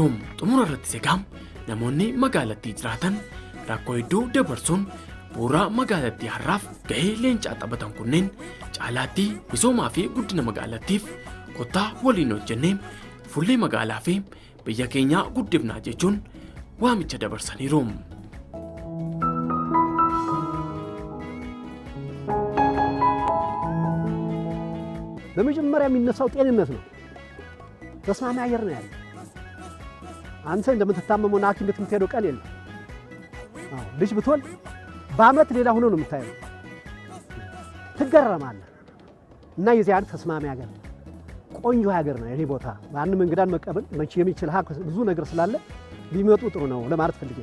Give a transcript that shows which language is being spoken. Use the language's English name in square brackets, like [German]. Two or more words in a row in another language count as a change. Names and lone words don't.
[Oromo] xumura irratti segaam namoonni magaalattii jiraatan rakkoo hedduu dabarsuun bu'uura magaalattii har'aaf gahee leencaa taphatan kunneen caalaatti misoomaa fi guddina magaalattiif kottaa waliin hojjennee fuullee magaalaa fi biyya keenyaa guddifnaa jechuun waamicha dabarsaniiru. [Amharic] በመጀመሪያ የሚነሳው ጤንነት ነው። ተስማሚ አየር ነው ያለው። አንተ እንደምትታመመው ሐኪም ቤት የምትሄደው ቀን የለም። ልጅ ብትወልድ በአመት ሌላ ሆኖ ነው የምታየው። ትገረማለህ። እና የዚህ አይነት ተስማሚ አገር ቆንጆ ሀገር ነው የኔ ቦታ። ማንም እንግዳን መቀበል የሚችል ብዙ ነገር ስላለ ቢመጡ ጥሩ ነው ለማለት ፈልጌ